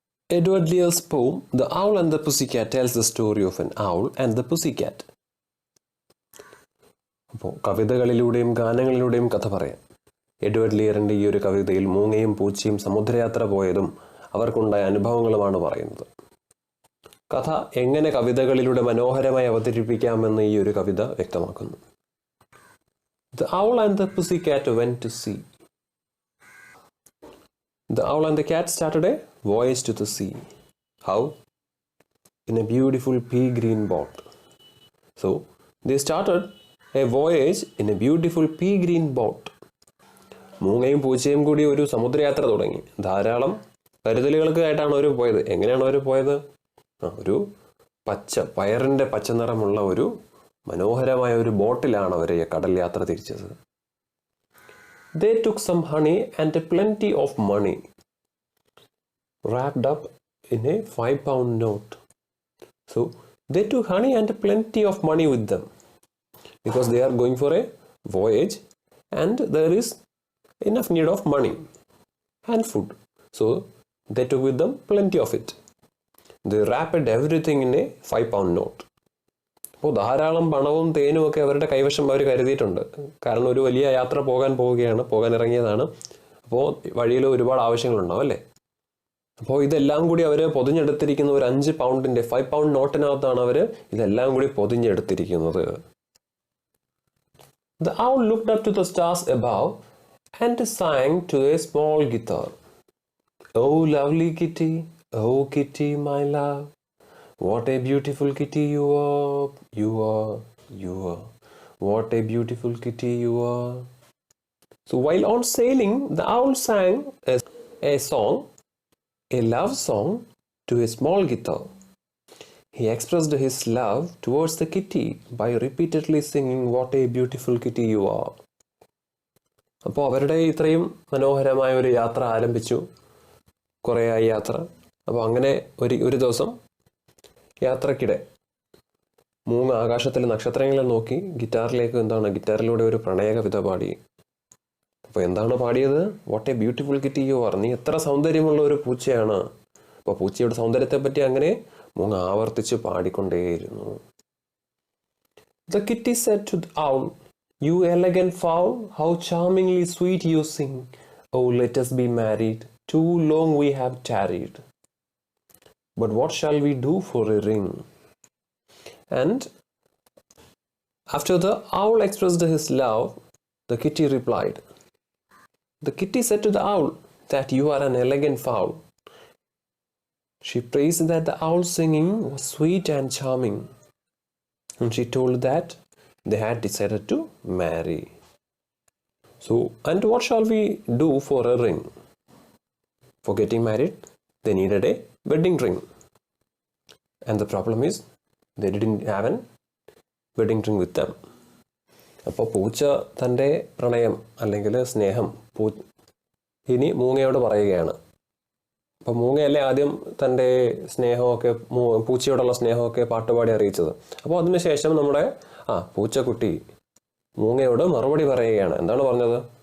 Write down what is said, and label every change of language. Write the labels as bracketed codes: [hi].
[en] Edward Lear's poem The Owl and the Pussycat tells the story of an owl and the pussycat. [ml] അപ്പോൾ കവിതകളിലൂടെയും ഗാനങ്ങളിലൂടെയും കഥ പറയാം. Edward ലിയറിൻ്റെ ഈ ഒരു കവിതയിൽ മൂങ്ങയും പൂച്ചയും സമുദ്രയാത്ര പോയതും അവർക്കുണ്ടായ അനുഭവങ്ങളുമാണ് പറയുന്നത്. കഥ എങ്ങനെ കവിതകളിലൂടെ മനോഹരമായി അവതരിപ്പിക്കാമെന്ന് ഈ ഒരു കവിത വ്യക്തമാക്കുന്നു. [en] The owl and the pussycat went to sea. The owl and the cat started a voyage to the sea. How? In a beautiful pea green boat. So, they started a voyage in a beautiful pea green boat. [ml] മൂങ്ങയും പൂച്ചയും കൂടി ഒരു സമുദ്രയാത്ര തുടങ്ങി. ധാരാളം കരുതലുകൾക്കായിട്ടാണ് അവർ പോയത്. എങ്ങനെയാണ് അവർ പോയത്? ഒരു പയറിൻ്റെ പച്ച നിറമുള്ള ഒരു മനോഹരമായ ഒരു ബോട്ടിലാണ് അവർ കടൽ യാത്ര തിരിച്ചത്. [en] They took some honey and plenty of money, wrapped up in a 5-pound note. So they took honey and plenty of money with them because they are going for a voyage and there is enough need of money and food. So they took with them plenty of it. They wrapped everything in a 5-pound note. [ml] അപ്പോൾ ധാരാളം പണവും തേനും ഒക്കെ അവരുടെ കൈവശം അവർ കരുതിയിട്ടുണ്ട്. കാരണം ഒരു വലിയ യാത്ര പോകാൻ ഇറങ്ങിയതാണ്. അപ്പോൾ വഴിയിൽ ഒരുപാട് ആവശ്യങ്ങളുണ്ടാവും അല്ലേ. അപ്പോൾ ഇതെല്ലാം കൂടി അവർ പൊതിഞ്ഞെടുത്തിരിക്കുന്ന ഒരു 5 പൗണ്ടിൻ്റെ 5 പൗണ്ട് നോട്ടിനകത്താണ് അവർ ഇതെല്ലാം കൂടി പൊതിഞ്ഞെടുത്തിരിക്കുന്നത്. [en] The owl looked up to the stars above and sang to a small guitar. Oh lovely kitty, oh kitty my love, what a beautiful kitty you are, you are, you are. What a beautiful kitty you are. So while on sailing, the owl sang a song, a love song to a small guitar. He expressed his love towards the kitty by repeatedly singing, what a beautiful kitty you are. [ml] അപ്പോൾ അവരുടെ ഇത്രയും മനോഹരമായ ഒരു യാത്ര ആരംഭിച്ചു. കുറേയായി യാത്ര. അപ്പോൾ അങ്ങനെ ഒരു ദിവസം യാത്രക്കിടെ മൂങ്ങ ആകാശത്തിലെ നക്ഷത്രങ്ങളെ നോക്കി ഗിറ്റാറിലൂടെ ഒരു പ്രണയ കവിത പാടി. അപ്പോൾ എന്താണ് പാടിയത്? [en] what a beautiful kitty you are, [ml] നീ എത്ര സൗന്ദര്യമുള്ള ഒരു പൂച്ചയാണ്. അപ്പോൾ പൂച്ചയുടെ സൗന്ദര്യത്തെ പറ്റി അങ്ങനെ മൂങ്ങ ആവർത്തിച്ച് പാടിക്കൊണ്ടേയിരുന്നു. [en] The kitty said to the owl, you elegant fowl, how charmingly sweet you sing. Oh, let us be married, too long we have tarried. But what shall we do for a ring? And after the owl expressed his love, the kitty replied. The kitty said to the owl that you are an elegant fowl. She praised that the owl's singing was sweet and charming. And she told that they had decided to marry. So, and what shall we do for a ring? For getting married, they needed a wedding ring. And the problem is, they didn't have a wedding ring with them. [ml] അപ്പോൾ പൂച്ച തൻ്റെ പ്രണയം അല്ലെങ്കിൽ സ്നേഹം ഇനി മൂങ്ങയോട് പറയുകയാണ്. അപ്പോൾ മൂങ്ങയല്ലേ ആദ്യം തൻ്റെ സ്നേഹമൊക്കെ പൂച്ചയോടുള്ള സ്നേഹമൊക്കെ പാട്ടുപാടി അറിയിച്ചത്. അപ്പോൾ അതിനുശേഷം നമ്മുടെ പൂച്ചക്കുട്ടി മൂങ്ങയോട് മറുപടി പറയുകയാണ്. എന്താണ് പറഞ്ഞത്?